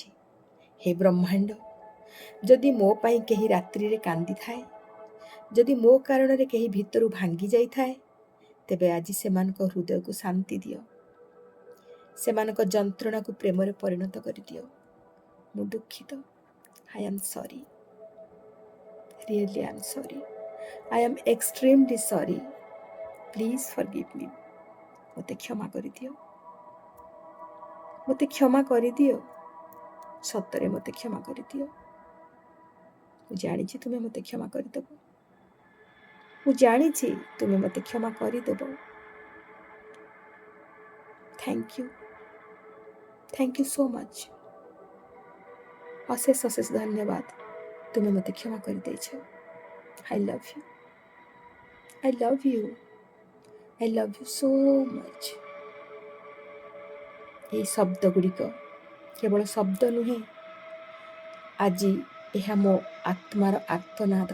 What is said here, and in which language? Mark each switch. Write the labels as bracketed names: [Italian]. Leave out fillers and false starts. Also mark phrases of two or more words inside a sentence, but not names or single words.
[Odia] ହେ ବ୍ରହ୍ମାଣ୍ଡ, ଯଦି ମୋ ପାଇଁ କେହି ରାତ୍ରିରେ କାନ୍ଦିଥାଏ, ଯଦି ମୋ କାରଣରେ କେହି ଭିତରୁ ଭାଙ୍ଗି ଯାଇଥାଏ, ତେବେ ଆଜି ସେମାନଙ୍କ ହୃଦୟକୁ ଶାନ୍ତି ଦିଅ, ସେମାନଙ୍କ ଯନ୍ତ୍ରଣାକୁ ପ୍ରେମରେ ପରିଣତ କରିଦିଅ। ମୁଁ ଦୁଃଖିତ। [English] I am sorry. Really I am sorry. I am extremely sorry. Please forgive me. [Odia] ମୋତେ କ୍ଷମା କରିଦିଅ, ମୋତେ କ୍ଷମା କରିଦିଅ, ସତରେ ମୋତେ କ୍ଷମା କରିଦିଅ। ମୁଁ ଜାଣିଛି ତୁମେ ମୋତେ କ୍ଷମା କରିଦେବ, ମୁଁ ଜାଣିଛି ତୁମେ ମୋତେ କ୍ଷମା କରିଦେବ। [English] thank you so much. [Odia] ଅଶେଷ ଅଶେଷ ଧନ୍ୟବାଦ। ତୁମେ ମୋତେ କ୍ଷମା କରିଦେଇଛ। [English] I love you, I love you, I love you so much. [Odia] ଏହି ଶବ୍ଦ ଗୁଡ଼ିକ କେବଳ ଶବ୍ଦ ନୁହେଁ, ଆଜି ଏହା ମୋ ଆତ୍ମାର ଆର୍ତ୍ତନାଦ।